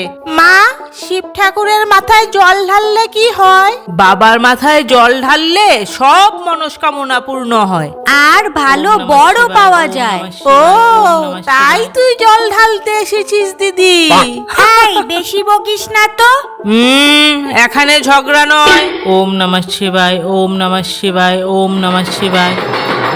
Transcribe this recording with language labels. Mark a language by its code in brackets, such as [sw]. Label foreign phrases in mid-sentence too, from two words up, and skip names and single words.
[bn] মা, শিব ঠাকুরের মাথায় জল ঢাললে কি হয়? বাবার মাথায় জল ঢাললে সব মনস্কামনা পূর্ণ হয় আর ভালো বড় পাওয়া যায়। ও, তাই তুই জল ঢালতে এসেছিস দিদি? এই বেশি বকিস না তো। এখানে ঝগড়া নয়। [sa] ॐ नमः शिवाय, ॐ नमः शिवाय, ॐ नमः शिवाय।